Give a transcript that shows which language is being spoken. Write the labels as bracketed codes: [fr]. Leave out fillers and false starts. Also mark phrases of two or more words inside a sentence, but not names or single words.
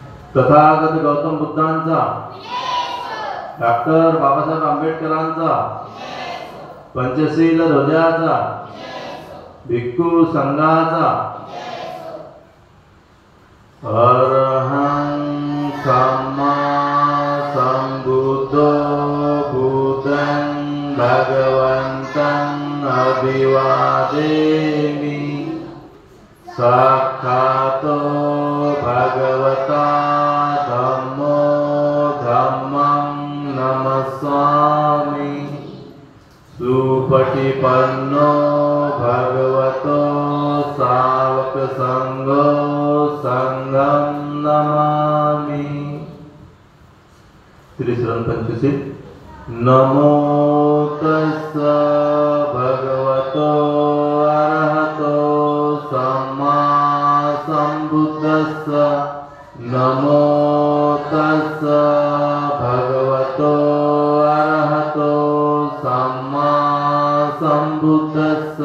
[mr] तथागत गौतम बुद्धांचा, डॉक्टर बाबासाहेब आंबेडकरांचा, पंचशील ध्वजाचा, भिक्खू संघाचा, [pi] अरहं सम्मा संबुद्धो बुद्धं भगवन्तं अभिवादेमि। साक्षातो भगवता धम्मो धम्मं नमस्सामि। सुपटिपन्नो भगवतो सावक संघो संघं नमामि। [mr] श्री शरण पंचशील। [pi] नमो तस्स भगवतो अरहतो सम्मा संबुद्धस्स। नमो तस्स भगवतो अरहतो सम्मा संबुद्धस्स।